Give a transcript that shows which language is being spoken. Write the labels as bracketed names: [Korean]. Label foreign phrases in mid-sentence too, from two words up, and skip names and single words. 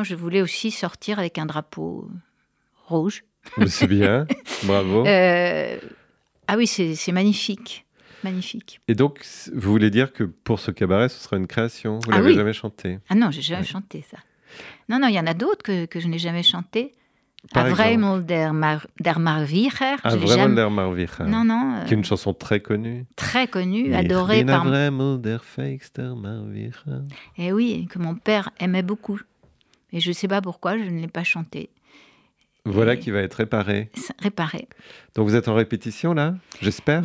[French] Je voulais aussi sortir avec un drapeau rouge. C'est bien, bravo. Ah oui, c'est magnifique. Magnifique. Et donc, vous voulez dire que pour ce cabaret, ce sera une création ? Vous l'avez jamais chanté ? Ah non, j'ai jamais chanté ça. Non, il y en a d'autres que je n'ai jamais chanté. Avreimel der Marwicher. Avreimel der Marwicher. Non. Qui est une chanson très connue. Très connue, adorée par... Avreimel der Feigster Marwicher. Et oui, que mon père aimait beaucoup. Et je ne sais pas pourquoi, je ne l'ai pas chantée. Voilà qui va être réparé. Réparé. Donc vous êtes en répétition là, j'espère ?